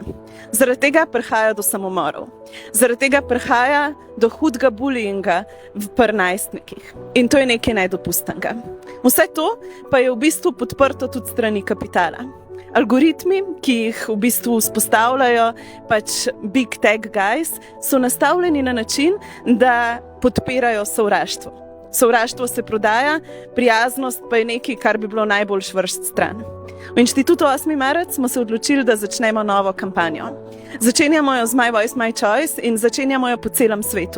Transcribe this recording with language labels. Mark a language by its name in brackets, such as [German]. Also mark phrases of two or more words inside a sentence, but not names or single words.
[Slovenian] Zaradi tega prihaja do samomorov. Zaradi tega prihaja do hudega bullyinga pri najstnikih. In to je nekaj nedopustnega. Vse to pa je v bistvu podprto tudi strani kapitala. Algoritmi, ki jih v bistvu vzpostavljajo [English] big tech guys, [Slovenian] so nastavljeni na način, da podpirajo sovraštvo. Sovraštvo se prodaja, prijaznost pa je nekaj, kar bi bilo najbolj vršiti stran. V Inštitutu 8. marec smo se odločili, da začnemo novo kampanjo. Začenjamo jo z My Voice, My Choice in začenjamo jo po celem svetu.